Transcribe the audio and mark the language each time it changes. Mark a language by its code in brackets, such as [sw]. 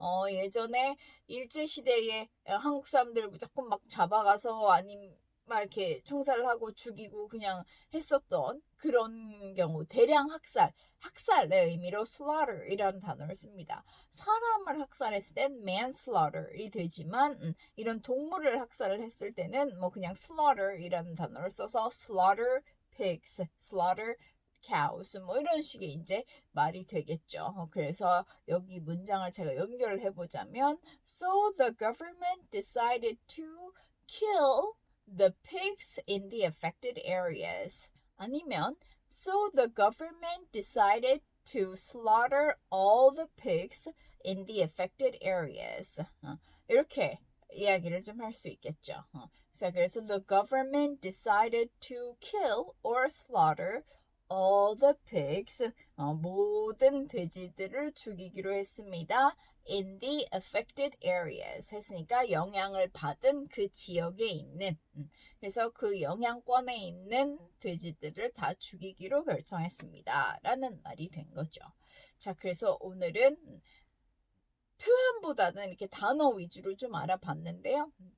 [ko] 예전에 일제시대에 한국 사람들을 무조건 막 잡아가서 아님 막 이렇게 총살을 하고 죽이고 그냥 했었던 그런 경우, 대량 학살의 의미로 slaughte이라는 단어를 씁니다. 사람을 학살했을 땐 manslaughter이 되지만 이런 동물을 학살을 했을 때는 뭐 그냥 slaughter이라는 단어를 써서 slaughter pigs, slaughter cows 뭐 이런 식의 이제 말이 되겠죠. 그래서 여기 문장을 제가 연결을 해보자면 [en] So the government decided to kill the pigs in the affected areas. [ko] 아니면 [en] So the government decided to slaughter all the pigs in the affected areas. [ko] 이렇게 이야기를 좀 할 수 있겠죠. 자, 그래서 [en] the government decided to kill or slaughter all the pigs, [ko] 모든 돼지들을 죽이기로 했습니다. [en] In the affected areas [ko] 했으니까 영향을 받은 그 지역에 있는, 그래서 그 영향권에 있는 돼지들을 다 죽이기로 결정했습니다. 라는 말이 된 거죠. 자, 그래서 오늘은 표현보다는 이렇게 단어 위주로 좀 알아봤는데요.